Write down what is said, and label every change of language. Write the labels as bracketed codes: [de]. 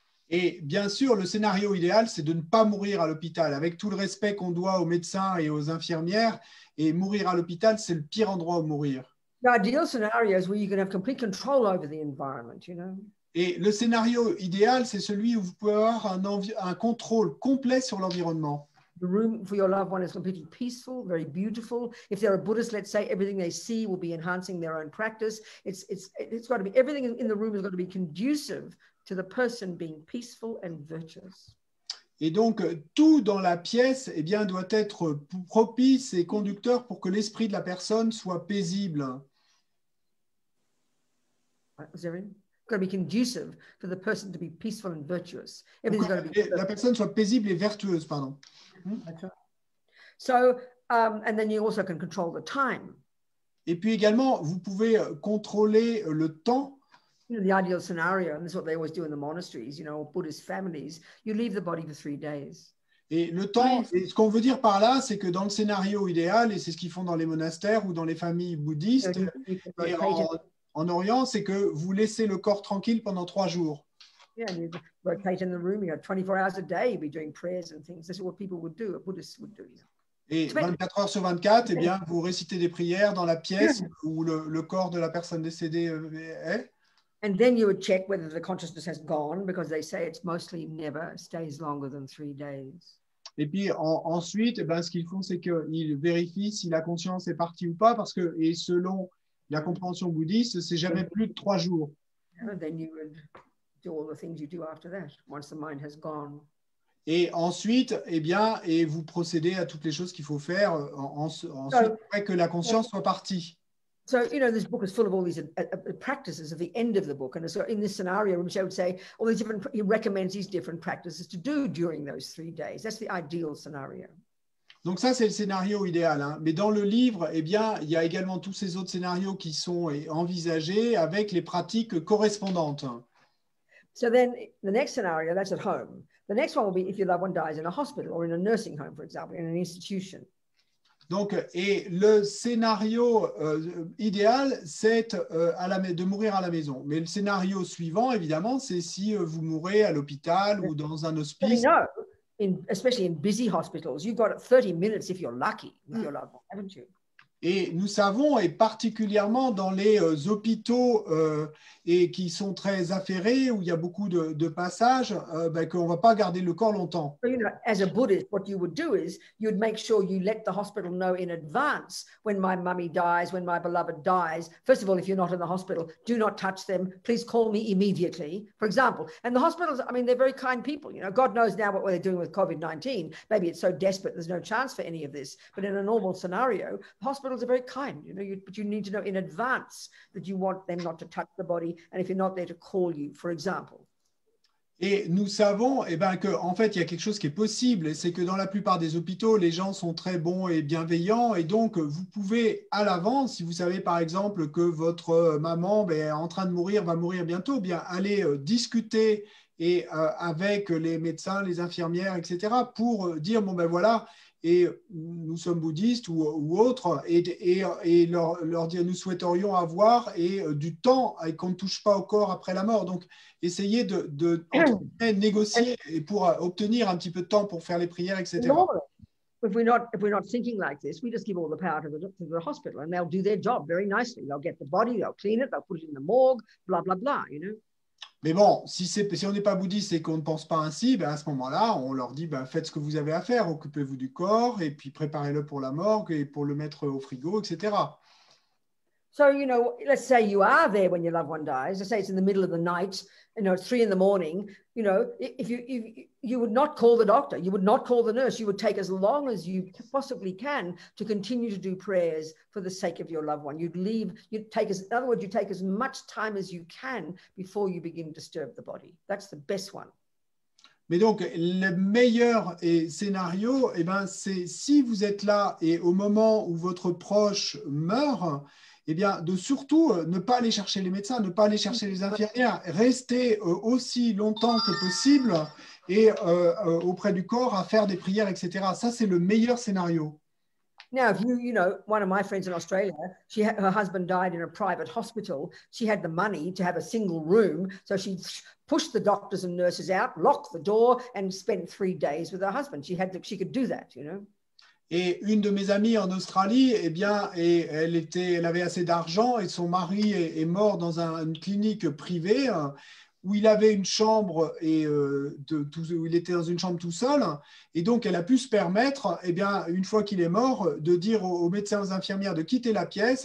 [fr] Et bien sûr, le scénario idéal, c'est de ne pas mourir à l'hôpital. Avec tout le respect qu'on doit aux médecins et aux infirmières, et mourir à l'hôpital, c'est le pire endroit où mourir. [en] The ideal scenario is where you can have complete control over the environment, [fr] Et le scénario idéal, c'est celui où vous pouvez avoir un contrôle complet sur l'environnement. [en] The room for your loved one is completely peaceful, very beautiful. If they're a Buddhist, let's say, everything they see will be enhancing their own practice. It's got to be, everything in the room is going to be conducive to the person being peaceful and virtuous. [fr] Et donc, tout dans la pièce bien, doit être propice et conducteur pour que l'esprit de la personne soit paisible. [en] Got to be conducive for the person to be peaceful and virtuous. Everything's got to be. [fr] La personne soit paisible et vertueuse, pardon. [en] That's right. So, and then you also can control the time. [fr] Et puis également, vous pouvez contrôler le temps. [en] The ideal scenario, and this is what they always do in the monasteries, Buddhist families, you leave the body for 3 days. [fr] Et le temps, et ce qu'on veut dire par là, c'est que dans le scénario idéal, et c'est ce qu'ils font dans les monastères ou dans les familles bouddhistes, et en Orient, c'est que vous laissez le corps tranquille pendant 3 jours. [en] Yeah, and you rotate in the room, 24 hours a day, you'd be doing prayers and things. This is what people would do, Buddhists would do. [fr] Et 24 heures sur 24, bien, vous récitez des prières dans la pièce où le corps de la personne décédée est. [en] And then you would check whether the consciousness has gone, because they say it's mostly never stays longer than 3 days. [fr] Et puis ensuite, ce qu'ils font, c'est qu'ils vérifient si la conscience est partie ou pas, parce que, et selon la compréhension bouddhiste, c'est jamais plus de 3 jours. [en] And then you would do all the things you do after that, once the mind has gone. [fr] Et ensuite, eh bien, et vous procédez à toutes les choses qu'il faut faire ensuite, après que la conscience soit partie. [en] So, you know, this book is full of all these practices at the end of the book. And so in this scenario, which I would say, all these different, he recommends these different practices to do during those 3 days. That's the ideal scenario. [fr] Donc ça, c'est le scénario idéal. Hein. Mais dans le livre, eh bien, il y a également tous ces autres scénarios qui sont envisagés avec les pratiques correspondantes. [en] So then the next scenario, that's at home. The next one will be if your loved one dies in a hospital or in a nursing home, for example, in an institution. [fr] Donc, et le scénario idéal, c'est de mourir à la maison. Mais le scénario suivant, évidemment, c'est si vous mourrez à l'hôpital ou dans un hospice. [en] Especially in busy hospitals, you've got 30 minutes if you're lucky with your loved one, haven't you? [fr] Et nous savons, et particulièrement dans les hôpitaux et qui sont très affairés, où il y a beaucoup de passages, qu'on ne va pas garder le corps longtemps. [en] So, you know, as a Buddhist, what you would do is you'd make sure you let the hospital know in advance when my mummy dies, when my beloved dies. First of all, if you're not in the hospital, do not touch them. Please call me immediately, for example. And the hospitals, I mean, they're very kind people. You know, God knows now what they're doing with COVID-19. Maybe it's so desperate, there's no chance for any of this. But in a normal scenario, the hospitals are very kind, you know, but you need to know in advance that you want them not to touch the body, and if you're not there, to call you, for example. [fr] Et nous savons qu'en fait, il y a quelque chose qui est possible, et c'est que dans la plupart des hôpitaux, les gens sont très bons et bienveillants, et donc vous pouvez à l'avance, si vous savez par exemple que votre maman est en train de mourir, va mourir bientôt, bien aller discuter et, avec les médecins, les infirmières, etc., pour dire, bon ben voilà, et nous sommes bouddhistes ou autres, et leur dire nous souhaiterions avoir du temps et qu'on ne touche pas au corps après la mort. Donc, essayez de négocier et pour obtenir un petit peu de temps pour faire les prières, etc. [en] If we're not thinking like this, we just give all the power to the hospital, and they'll do their job very nicely. They'll get the body, they'll clean it, they'll put it in the morgue, blah, blah, blah, you know. [fr] Mais bon, si on n'est pas bouddhiste et qu'on ne pense pas ainsi, à ce moment-là, on leur dit faites ce que vous avez à faire, occupez-vous du corps et puis préparez-le pour la morgue et pour le mettre au frigo, etc. [en] So, you know, let's say you are there when your loved one dies. Let's say it's in the middle of the night, you know, 3 a.m. You know, if you would not call the doctor, you would not call the nurse, you would take as long as you possibly can to continue to do prayers for the sake of your loved one. In other words, you take as much time as you can before you begin to disturb the body. That's the best one. [fr] Mais donc, le meilleur scénario, c'est si vous êtes là et au moment où votre proche meurt, de surtout ne pas aller chercher les médecins, ne pas aller chercher les infirmières, rester aussi longtemps que possible et auprès du corps à faire des prières, etc. Ça, c'est le meilleur scénario. [en] Now, if you know, one of my friends in Australia, her husband died in a private hospital. She had the money to have a single room, so she pushed the doctors and nurses out, locked the door, and spent 3 days with her husband. She could do that, you know. [fr] Et une de mes amies en Australie, elle avait assez d'argent et son mari est mort dans une clinique privée où il avait une chambre où il était dans une chambre tout seul. Et donc, elle a pu se permettre, une fois qu'il est mort, de dire aux médecins, aux infirmières de quitter la pièce.